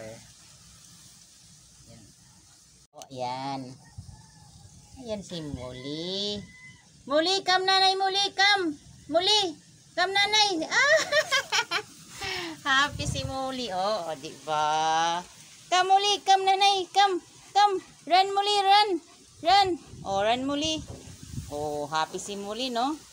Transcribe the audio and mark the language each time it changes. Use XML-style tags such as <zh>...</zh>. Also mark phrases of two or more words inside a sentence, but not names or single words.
<tl>Ayan. O, ayan. Ayan si Muli.</tl> <en>Muli, come nanay, Muli, come. Muli, come nanay. Ah! Happy si Muli.</en> <tl>Oh, diba?</tl> <en>Come Muli, come nanay, come. Come, run Muli, run. Run. Oh, run Muli.</en> <tl>Oh, happy si Muli, no?</tl>